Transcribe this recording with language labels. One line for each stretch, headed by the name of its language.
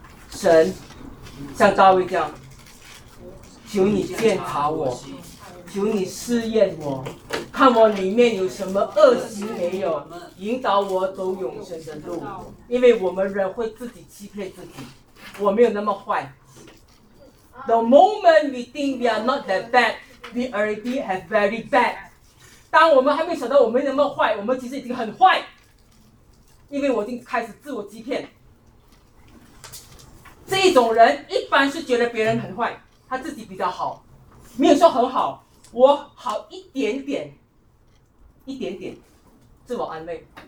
Chinese: 神，像大卫这样，求你鉴察我，求你试验我，看我里面有什么恶行没有，引导我走永生的路。因为我们人会自己欺骗自己，我没有那么坏。
English: The moment we think we are not that bad, we already have very bad.
Chinese: 当我们还没想到我们那么坏，我们其实已经很坏。因为我已经开始自我欺骗，这种人一般是觉得别人很坏，他自己比较好，没有说很好，我好一点点，一点点，自我安慰。